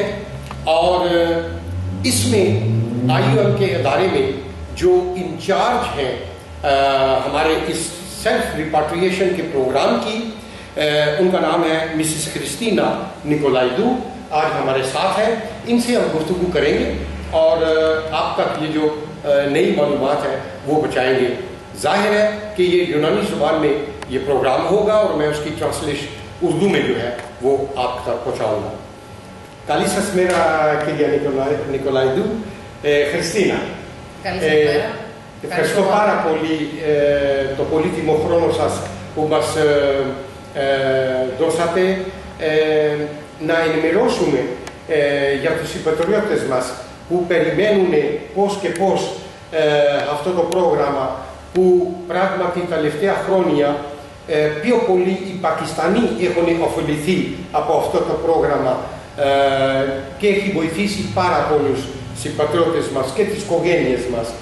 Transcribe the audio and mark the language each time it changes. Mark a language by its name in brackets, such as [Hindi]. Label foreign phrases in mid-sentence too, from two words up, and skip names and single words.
[Urdu] اور اس میں IOM کے ادارے میں جو انچارج ہیں ہمارے اس [English] self repatriation [Urdu] کے پروگرام کی، ان کا نام ہے مسز کرسٹینا نکولائیدو، آج ہمارے ساتھ ہیں. ان سے ہم گفتگو کریں گے اور آپ تک یہ جو نئی معلومات ہیں وہ بچائیں گے. ظاہر ہے کہ یہ یونانی زبان میں یہ پروگرام ہوگا اور میں اس کی ٹرانسلیشن اردو میں جو ہے وہ آپ تک پہنچاؤں گا. [Greek] Καλησπέρα κυρία Νικολαίδου. Χριστίνα, ευχαριστώ πάρα πολύ το πολύτιμο χρόνο σας που μας δώσατε να ενημερώσουμε για τους συμπατριώτες μας που περιμένουν πώς και πώς αυτό το πρόγραμμα που πράγματι τα τελευταία χρόνια πιο πολύ οι Πακιστανοί έχουν ωφεληθεί από αυτό το πρόγραμμα και έχει βοηθήσει πάρα πολλούς συμπατριώτες μας και τις οικογένειες μας.